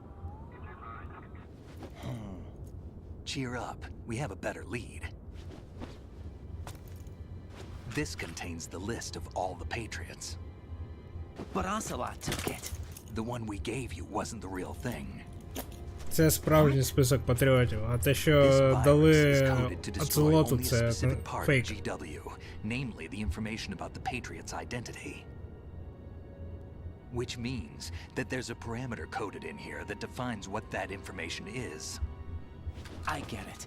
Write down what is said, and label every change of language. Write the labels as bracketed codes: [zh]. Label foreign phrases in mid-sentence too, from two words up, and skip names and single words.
[en] Cheer up, we have a better lead. This contains the list of all the Patriots. But Ocelot took it. The one we gave you wasn't the real thing. [uk] Це справжній список патріотів, а те, що [en] This [uk] дали [en] virus is coded to destroy [uk] Оцелоту, [en] only a [uk] це [en] specific part of [uk] фейк. [en] GW, namely the information about the Patriots' identity. Which means that there's a parameter coded in here that defines what that information is. I get it.